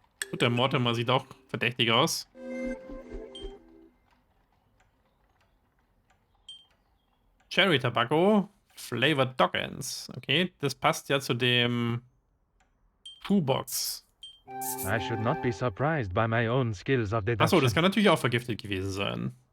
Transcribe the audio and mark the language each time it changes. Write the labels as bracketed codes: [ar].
[de] Gut, der Mortimer sieht auch verdächtig aus. [en] Cherry Tobacco, Flavored Dog Ends. [de] Okay, das passt ja zu dem Shoebox. [en] I should not be surprised by my own skills of deduction. [de] Achso, das kann natürlich auch vergiftet gewesen sein.